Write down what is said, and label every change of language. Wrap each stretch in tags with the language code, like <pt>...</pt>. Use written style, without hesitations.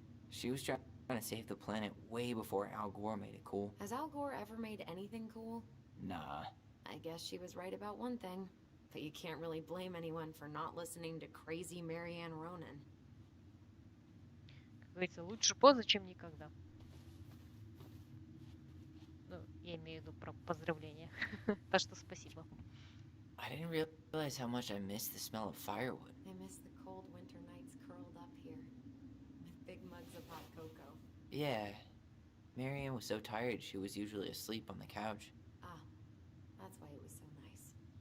<en>She was trying to save the planet way before Al Gore made it cool. Has Al Gore ever made anything cool? Nah. I guess she was right about one thing. But you can't really blame anyone for not listening to crazy Marianne Ronan.</en> <ru>Как говорится, лучше поздно, чем никогда. Ну, я имею в виду про поздравления. Так что спасибо.</ru> <en>I didn't realize how much I missed the smell of firewood. I miss the cold winter nights curled up here with big mugs of hot cocoa. Yeah. Marianne was so tired she was usually asleep on the couch. Ah, that's why it was so nice.</en>